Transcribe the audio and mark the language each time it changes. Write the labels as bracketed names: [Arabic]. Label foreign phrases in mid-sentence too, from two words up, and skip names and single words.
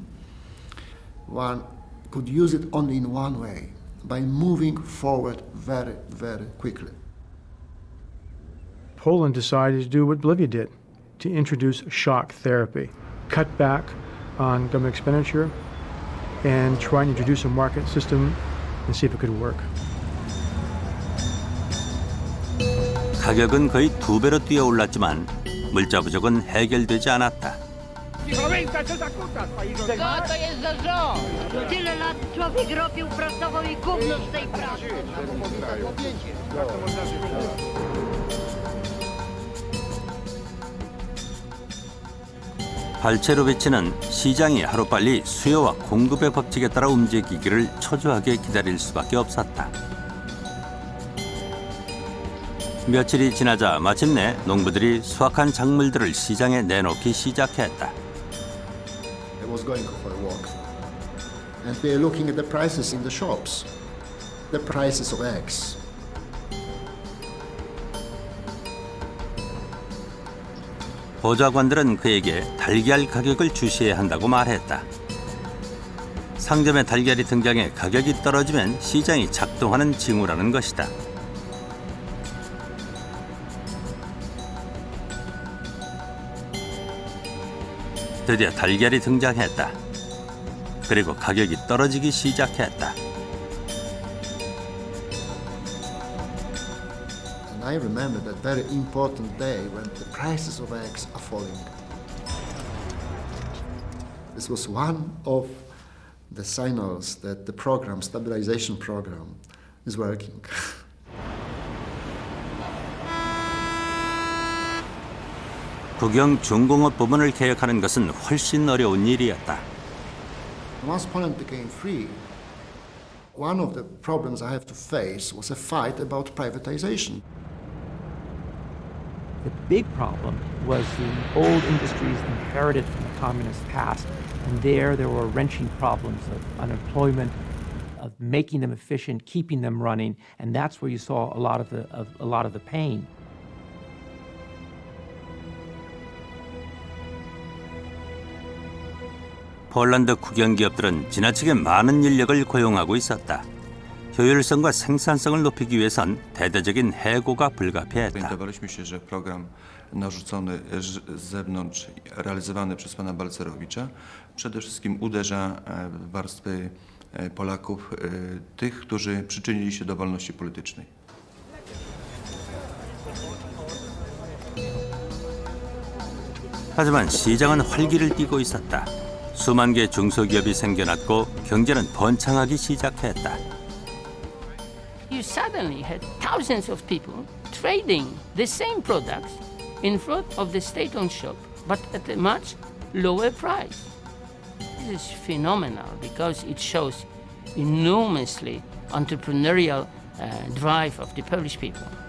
[English] One could use it only in one way, by moving forward very, very quickly. Poland decided to do what Bolivia did, to introduce shock therapy, cut back on government expenditure, and try and introduce a market system and see if it could work. [Korean] 가격은 거의 2배로 뛰어올랐지만 물자 부족은 해결되지 않았다. [Polish] Co to jest za rząd? Tyle lat człowiek robił, pracował i gówno z tej pracy. [Korean] 발체로비치는 시장이 하루빨리 수요와 공급의 법칙에 따라 움직이기를 초조하게 기다릴 수밖에 없었다. 며칠이 지나자 마침내 농부들이 수확한 작물들을 시장에 내놓기 시작했다. [English] I was going for a walk, and we are looking at the prices in the shops, the prices of eggs. [Korean] 보좌관들은 그에게 달걀 가격을 주시해야 한다고 말했다. 상점에 달걀이 등장해 가격이 떨어지면 시장이 작동하는 징후라는 것이다. 드디어 달걀이 등장했다. 그리고 가격이 떨어지기 시작했다. [English] And I remember that very important day when the prices of eggs are falling. This was one of the signals that the program, stabilization program, is working. [Korean] 국영 중공업 부문을 개혁하는 것은 훨씬 어려운 일이었다. [English] Once Poland became free, one of the problems I have to face was a fight about privatization. The big problem was the old industries inherited from the communist past, and there were wrenching problems of unemployment, of making them efficient, keeping them running, and that's where you saw a lot of the pain. [Korean] 폴란드 국영기업들은 지나치게 많은 인력을 고용하고 있었다. 효율성과 생산성을 높이기 위해선 대대적인 해고가 불가피했다. [Polish] Orientowaliśmy się, że program narzucony z zewnątrz, realizowany przez pana Balcerowicza, przede wszystkim uderza w warstwy Polaków, tych, którzy przyczynili się do wolności politycznej. [Korean] 하지만 시장은 활기를 띠고 있었다. 수만 개의 중소기업이 생겨났고 경제는 번창하기 시작했다. [English] You suddenly had thousands of people trading the same products in front of the state-owned shop, but at a much lower price. This is phenomenal because it shows enormously entrepreneurial drive of the Polish people.